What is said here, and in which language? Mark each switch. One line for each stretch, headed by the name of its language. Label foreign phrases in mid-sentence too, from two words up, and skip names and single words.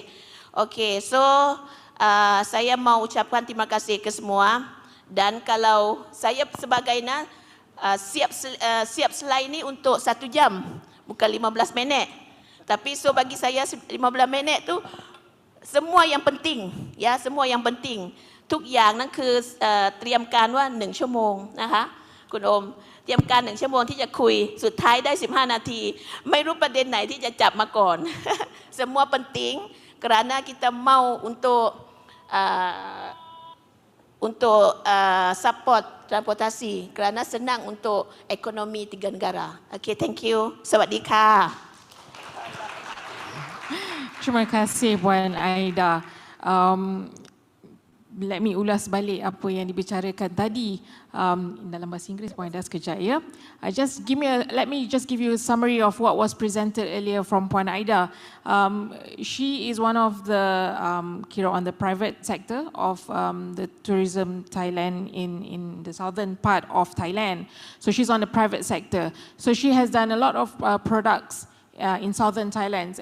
Malay: Okey, saya mau ucapkan terima kasih ke semua dan kalau saya sebagainya siap slide ni untuk 1 jam, bukan 15 minit. Tapi bagi saya 15 minit tu semua yang penting, ya, semua yang penting.
Thai: ทุกอย่างนั้นคือเตรียมการว่า1 ชั่วโมงนะคะคุณโอมเตรียมการ1 ชั่วโมงที่จะคุยสุดท้ายได้15 นาทีไม่รู้ประเด็นไหนที่จะจับมาก่อน
Malay: semua penting kerana kita mau untuk support transportasi kerana senang untuk ekonomi 3 negara.
English: Okay, thank you.
Thai: สวัสดีค่ะ
Malay: Terima kasih Puan Aida.
English: let me
Malay: ulas balik apa yang dibicarakan tadi dalam bahasa Inggeris pun ada sekejap ya.
English: Let me just give you a summary of what was presented earlier from Puan Aida. She is one of the on the private sector of the tourism Thailand in the southern part of Thailand. So she's on the private sector. So she has done a lot of products in southern Thailand.